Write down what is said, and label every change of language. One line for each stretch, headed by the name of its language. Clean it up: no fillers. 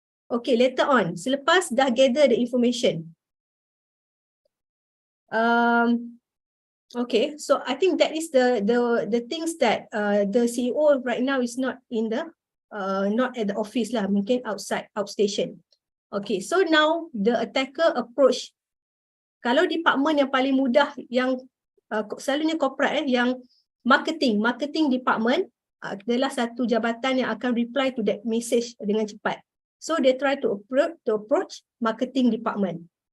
English: Okay, later on,
Malay: selepas dah
English: gather the information, okay, so I think that is the things that the CEO right now is not in the not at the office lah,
Malay: mungkin
English: outside, outstation. Okay, so now the attacker approach
Malay: Kalau department yang paling mudah yang selalunya corporate yang marketing department adalah satu jabatan yang akan
English: reply to that message
Malay: dengan cepat.
English: So they try to approach marketing department.